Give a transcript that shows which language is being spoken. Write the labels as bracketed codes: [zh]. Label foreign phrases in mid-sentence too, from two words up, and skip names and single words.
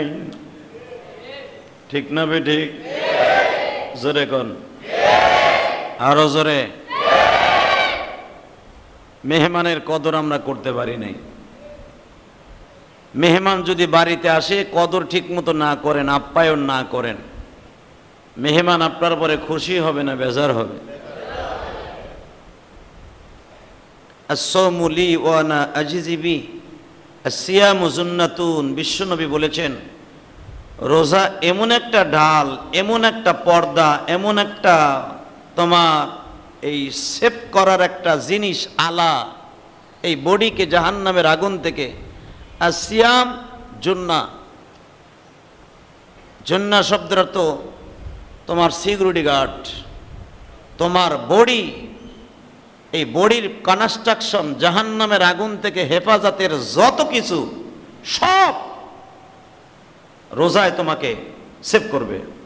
[bn] ঠিক না বেঠিক? জোরে কোন, আরো জোরে। মেহমানের কদর আমরা করতে পারি নাই। মেহমান যদি বাড়িতে আসে, কদর ঠিক মতো না করেন, আপ্যায়ন না করেন, মেহমান আপনার পরে খুশি হবে না বেজার হবে? [ar] الصوم لي وأنا أجزي به، الصيام جنة. [bn] বিশ্বনবী বলেছেন, রোজা এমন একটা ঢাল, এমন একটা পর্দা, এমন একটা তোমার এই সেভ করার একটা জিনিস, আলা, এই বডিকে জাহান্নামের আগুন থেকে। আর [ar] صيام جنة, [bn] জুন্না শব্দের অর্থ তোমার [en] security guard, [bn] তোমার বডি, এই বডির কনস্ট্রাকশন, জাহান্নামের আগুন থেকে হেফাজতের যত কিছু সব রোজায় তোমাকে সেভ করবে।